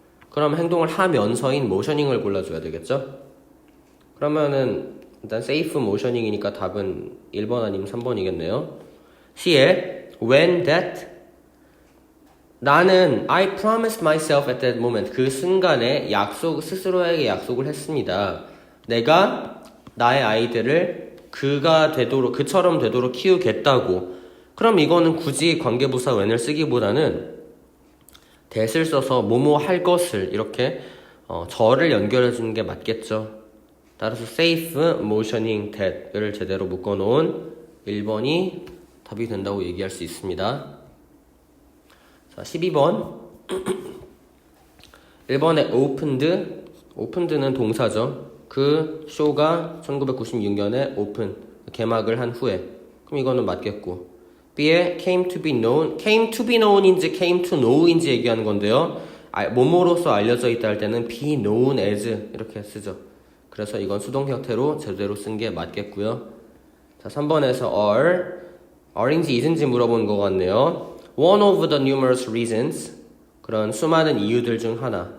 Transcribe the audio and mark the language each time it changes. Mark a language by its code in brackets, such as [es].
[ko] 그럼 행동을 하면서인 motioning을 골라줘야 되겠죠? 그러면은 일단 safe motioning이니까 답은 1번 아니면 3번이겠네요. [en] C에 when that 나는 I promised myself at that moment [ko] 그 순간에 스스로에게 약속을 했습니다. 내가 나의 아이들을 그처럼 되도록 키우겠다고. 그럼 이거는 굳이 관계부사 when을 쓰기보다는 that을 써서 뭐뭐 할 것을 이렇게 저를 연결해 주는 게 맞겠죠. 따라서 safe motioning that을 제대로 묶어놓은 1번이 답이 된다고 얘기할 수 있습니다. 자, 12번 1번에 opened는 동사죠. 그 쇼가 1996년에 open 개막을 한 후에. 그럼 이거는 맞겠고. B에 came to be known인지 came to know인지 얘기하는 건데요. 뭐뭐로서 알려져 있다 할 때는 be known as 이렇게 쓰죠. 그래서 이건 수동 형태로 제대로 쓴 게 맞겠고요. 자, 3번에서 are인지 is인지 물어본 것 같네요. [en] One of the numerous reasons [ko] 그런 수많은 이유들 중 하나.